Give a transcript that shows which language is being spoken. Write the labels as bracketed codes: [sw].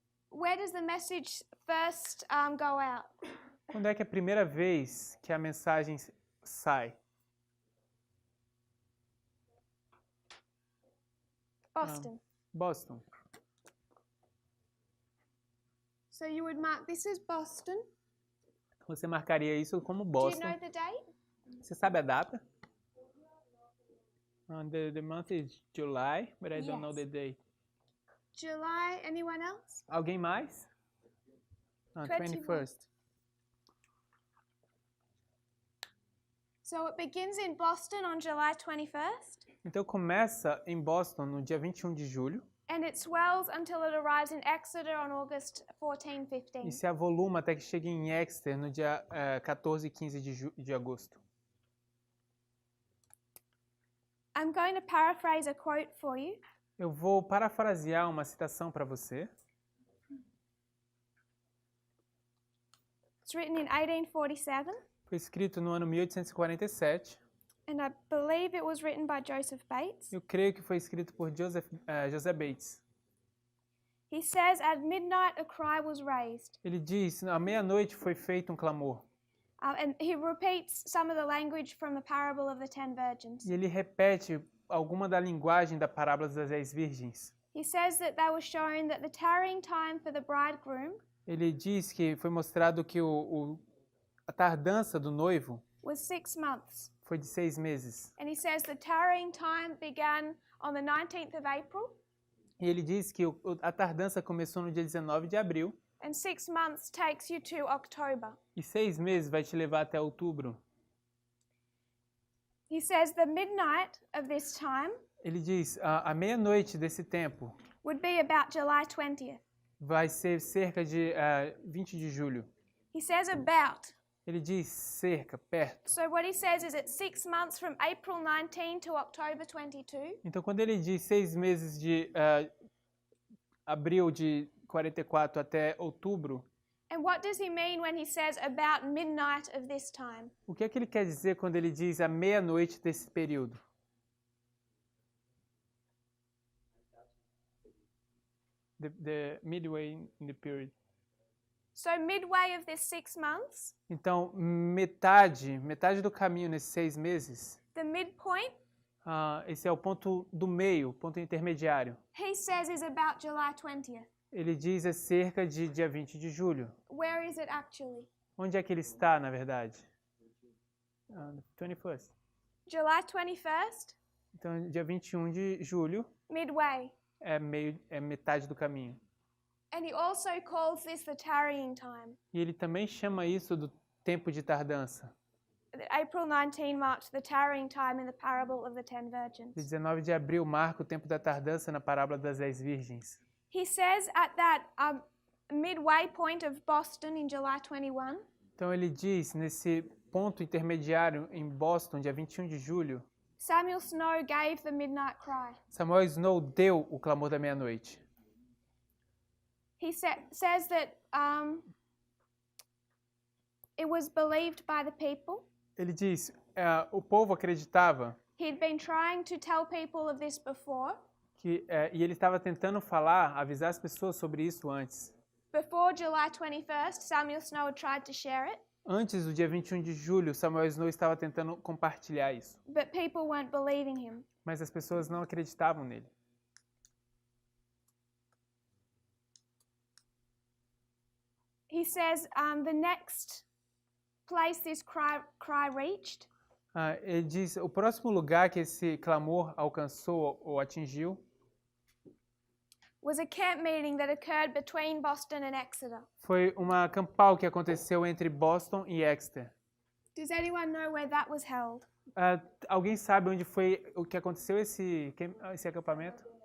[en] Where does the message first go out? [pt] Quando é que é a primeira vez que a mensagem sai? [en] Boston. Boston. So you would mark this as Boston. [pt] Você marcaria isso como [en] Do you Boston. know the date? [pt] Você sabe a data? [en] The month is July, but I don't know Yes. the date. July. Anyone else? [pt] Alguém mais? 21st. [en] So it begins in Boston on July 21st, [pt] Então começa em Boston no dia 21 de julho [en] and it swells until it arrives in Exeter on August 14, 15. [pt] e se avoluma até que chegue em Exeter no dia 14 e 15 de agosto. [en] I'm going to paraphrase a quote for you. [pt] Eu vou parafrasear uma citação para você. [en] It's written in 1847, [pt] Foi escrito no ano 1847. [en] and I believe it was written by Joseph Bates. [pt] Eu creio que foi escrito por José Bates. [en] He says, "At midnight a cry was raised." [pt] Ele diz, à meia-noite foi feito um clamor. [en] And he repeats some of the language from the parable of the 10 virgins. [pt] E ele repete alguma da linguagem da parábola das 10 virgens. [en] He says that they were showing that the tarrying time for the bridegroom [pt] Ele diz que foi mostrado que a tardança do noivo [en] was 6 months. [pt] foi de 6 meses. [en] And he says the tarrying time began on the 19th of April, [pt] E ele diz que a tardança começou no dia 19 de abril [en] and 6 months takes you to October. [pt] e 6 meses vai te levar até outubro. [en] He says the midnight of this time [pt] Ele diz, a meia-noite desse tempo [en] would be about July 20th. [pt] vai ser cerca de 20 de julho. [en] He says about. [pt] Ele diz cerca, perto. [en] So what he says is it's 6 months from April 19 to October 22. [pt] Então, quando ele diz 6 meses de abril de 44 até outubro, [en] And what does he mean when he says about midnight of this time? [pt] o que é que ele quer dizer quando ele diz a meia-noite desse período? [en] The midway in the period. So midway of this 6 months, [pt] Então, metade do caminho nesses 6 meses, [en] the midpoint, [pt] esse é o ponto do meio, ponto intermediário. [en] he says is about July 20th. [pt] Ele diz é cerca de dia 20 de julho. [en] Where is it actually? [pt] Onde é que ele está, na verdade? [en] 21st. July 21st, [pt] Então, dia 21 de julho [en] midway. [pt] é metade do caminho. [en] And he also calls this the tarrying time. [pt] E ele também chama isso do tempo de tardança. [en] April 19 marked the tarrying time in the parable of the 10 virgins. [pt] 19 de abril marca o tempo da tardança na parábola das 10 virgens. [en] He says at that midway point of Boston in July 21, [pt] Então ele diz, nesse ponto intermediário em Boston, dia 21 de julho, [en] Samuel Snow gave the midnight cry. [pt] Samuel Snow deu o clamor da meia-noite. [en] He says that it was believed by the people. [pt] Ele diz, o povo acreditava [en] He'd been trying to tell people of this before. [pt] e ele estava tentando avisar as pessoas sobre isso antes. [en] Before July 21st, Samuel Snow had tried to share it, [pt] Antes do dia 21 de julho, Samuel Snow estava tentando compartilhar isso. [en] but people weren't believing him. [pt] Mas as pessoas não acreditavam nele. [en] He says the next place this cry reached [pt] Ele diz, o próximo lugar que esse clamor alcançou ou atingiu [en] was a camp meeting that occurred between Boston and Exeter. [pt] foi uma campal que aconteceu entre Boston e Exeter. [en] Does anyone know where that was held? [pt] Alguém sabe onde foi o que aconteceu esse acampamento?